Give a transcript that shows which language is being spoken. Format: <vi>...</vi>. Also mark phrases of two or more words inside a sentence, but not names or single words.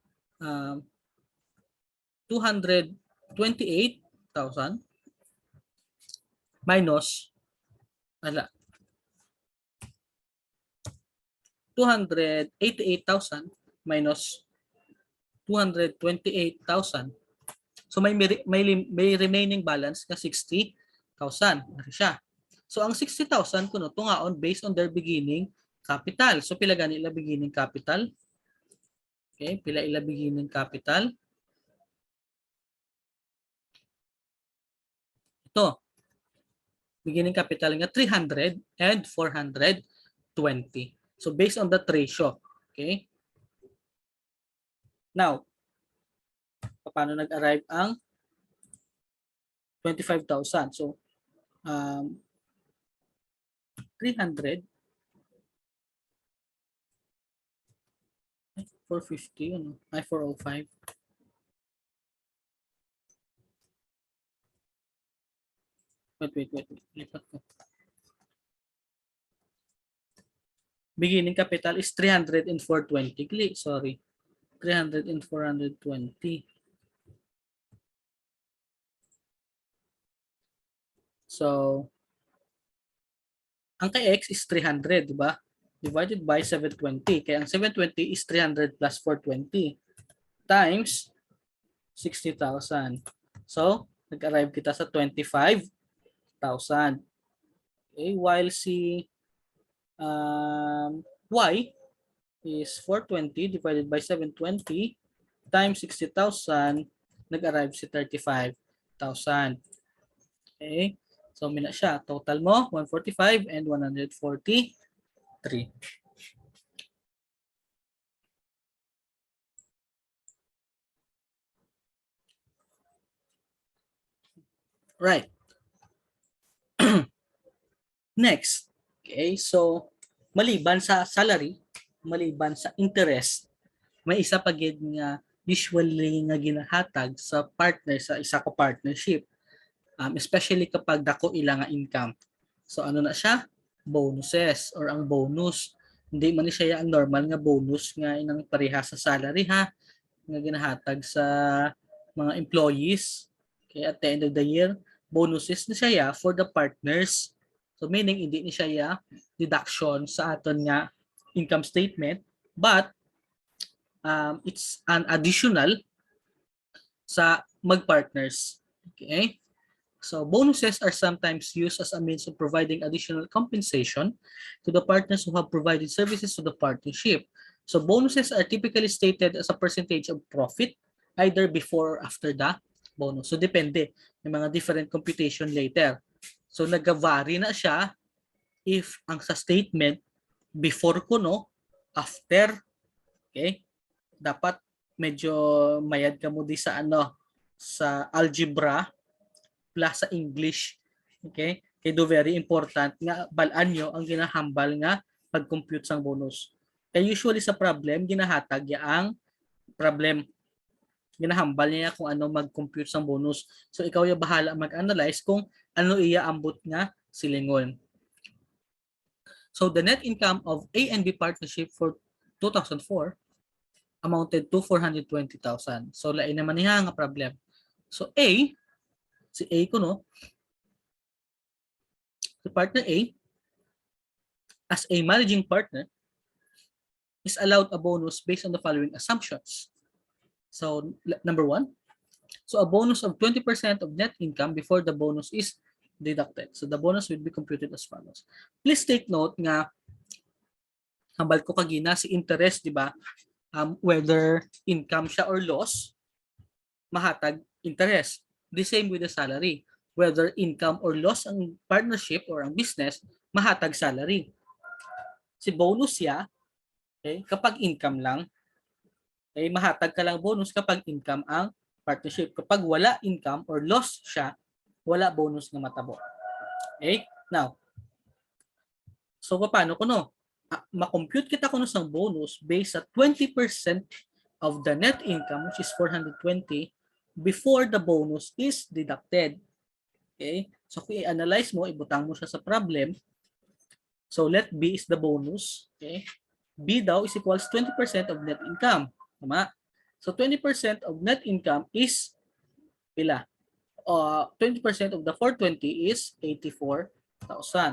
<en>228,000 minus 288,000 minus 228,000.</en> <hil>So may</hil> <en>remaining balance</en> <hil>na 60,000. Ano siya? So ang 60,000 kuno tungaon</hil> <en>based on their beginning capital.</en> <hil>So pila gani ila</hil> <en>beginning capital?</en> <hil>Okay, pila ila</hil> <en>beginning capital?</en> <tl>Ito.</tl> <en>Beginning capital nga 300 and 420. So based on that ratio, okay? Now,</en> <hil>paano nag-arrive ang 25,000? So 300 450 ano? Ay 405.</hil> <tl>Wait. Lipat ko.</tl> <en>Beginning capital is 300 and 420. Sorry. 300 and 420. So,</en> <hil>ang kay X is 300,</hil> <tl>di ba?</tl> <en>Divided by 720.</en> <hil>Kaya ang</hil> <en>720 is 300 plus 420 times 60,000. So,</en> <hil>nag-arrive kita sa</hil> <en>25,000. Okay, while si Y is 420 divided by 720 times 60,000,</en> <hil>nag-arrive si 35,000. Okay? So, mina siya. Total mo, 145 and 143.</hil> <en>Right. Next. Okay, so,</en> <hil>maliban sa salary, maliban sa interest, may isa pa gid nga usually nga ginahatag sa partner sa isa ka partnership. Especially kapag dako ila nga income. So ano na siya? Bonuses or ang bonus. Hindi man ni siya ang normal nga bonus nga inang pareha sa salary ha nga ginahatag sa mga employees.</hil> <en>Okay, at the end of the year, bonuses</en> <hil>ni siya</hil> <en>for the partners.</en> <hil>So meaning hindi ni siya deduction sa aton nga</hil> <en>income statement, but it's an additional</en> <hil>sa mag-partners. Okay?</hil> <en>So bonuses are sometimes used as a means of providing additional compensation to the partners who have provided services to the partnership. So bonuses are typically stated as a percentage of profit either before or after the bonus.</en> <hil>So depende. May mga</hil> <en>different computation</en> <hil>later. So nag-vary na siya if ang sa statement before ko no, after, okay? Dapat medyo mayad ka mo di sa ano, sa algebra plus sa English. Okay? Kaya do very important nga balaan nyo ang ginahambal nga pag-compute sang bonus. Kaya usually sa problem, ginahatag ya ang problem. Ginahambal niya kung ano mag-compute sang bonus. So ikaw</hil> <tl>yung bahala</tl> <hil>mag-analyze kung ano iya ambot nga silingon.</hil> <en>So the net income of A and B partnership for 2004 amounted to 420,000.</en> <hil>So lain naman niya nga problem. So si A ko no, si partner A,</hil> <en>as a managing partner, is allowed a bonus based on the following assumptions. So number one, So a bonus of 20% of net income before the bonus is deducted. So the bonus will be computed as follows. Please take note</en> <hil>nga, hambal ko kagina si interest, di ba?</hil> <en>Whether income</en> <hil>siya or loss, mahatag interest.</hil> <en>The same with the salary. Whether income or loss</en> <hil>ang partnership or ang business, mahatag salary. Si bonus siya, okay, kapag income lang, okay, mahatag ka lang bonus kapag income ang partnership. Kapag wala income or loss siya, wala bonus na matabo. Okay? Now, so paano ko no? Ma-compute kita ko no sang</hil> <en>bonus based sa 20% of the net income, which is 420, before the bonus is deducted. Okay?</en> <hil>So kung i-analyze mo, ibutang mo siya sa problem.</hil> <en>So let B is the bonus. Okay? B daw is equals 20% of net income. Tama? So 20% of net income is pila? 20% of the 420 is 84,000.</en>